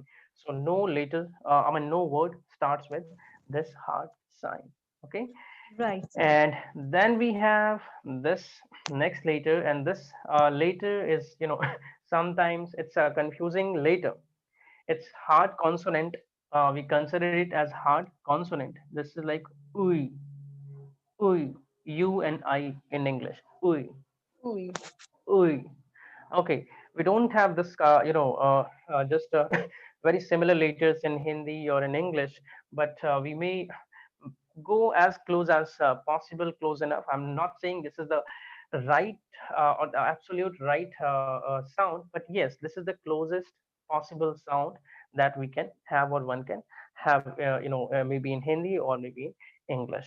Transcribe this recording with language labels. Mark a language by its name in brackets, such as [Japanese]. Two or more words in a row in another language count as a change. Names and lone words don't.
[English] So no letter, no word starts with this hard sign. Okay, Right. and then we have this next letter, and this letter is, sometimes it's a confusing letter. It's hard consonant. We consider it as hard consonant. This is like ui, ui, u and I in English. Ui, Ui. ui. Okay, we don't have this, just very similar letters in Hindi or in English, but we may go as close as possible, close enough. I'm not saying this is the right or the absolute right sound, but yes, this is the closest possible sound that we can have, or one can have, maybe in Hindi or maybe in English.